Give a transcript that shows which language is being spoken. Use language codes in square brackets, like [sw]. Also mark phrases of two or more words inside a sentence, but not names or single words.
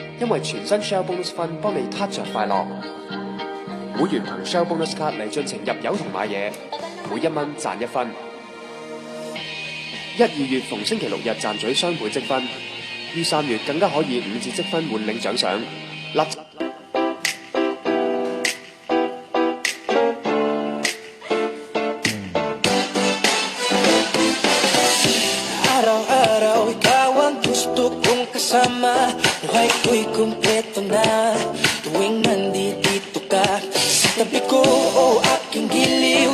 [yue] 因為全新 Shell Bonus 分幫你撻着快樂。會員憑 Shell Bonus 卡嚟進程入油同買嘢，每1蚊賺1分。1、2月逢星期6日賺取雙倍積分，於3月更加可以5折積分換領獎賞。 [tl] Araw-araw ikaw ang gusto kong kasama. Buhay ko'y kumpleto na tuwing nandito ka sa tabi ko o aking giliw.